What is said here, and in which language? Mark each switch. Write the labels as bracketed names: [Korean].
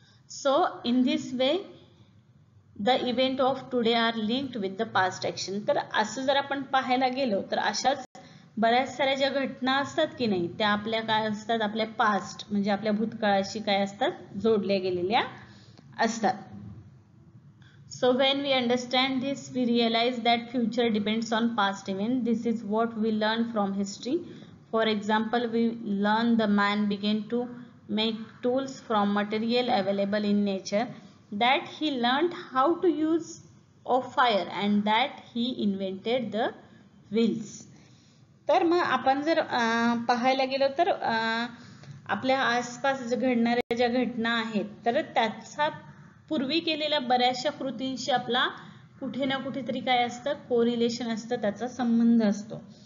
[English] So in this way the event of today are linked with the past action. [Marathi] तर असं जर आपण पाहायला गेलो तर अशाच बऱ्याच साऱ्या ज्या घटना असतात की नाही त्या आपल्या काय असतात, आपल्या पास्ट म्हणजे आपल्या भूतकाळाशी काय असतात, जोडल्या गेलेल्या असतात. [English] So when we understand this, we realize that future depends on past events. This is what we learn from history. For example, we learn the man began to make tools from material available in nature. that he learned how to use of fire and that he invented the wheels. [Marathi] तर मग आपण जर पाहायला गेलो तर आपल्या आसपास घडणाऱ्या ज्या घटना आहेत तर त्याचा पूर्वी केलेल्या बऱ्याचशा कृतींशी आपला कुठे ना कुठेतरी काय असतं, कोरिलेशन असतं, त्याचा संबंध असतो.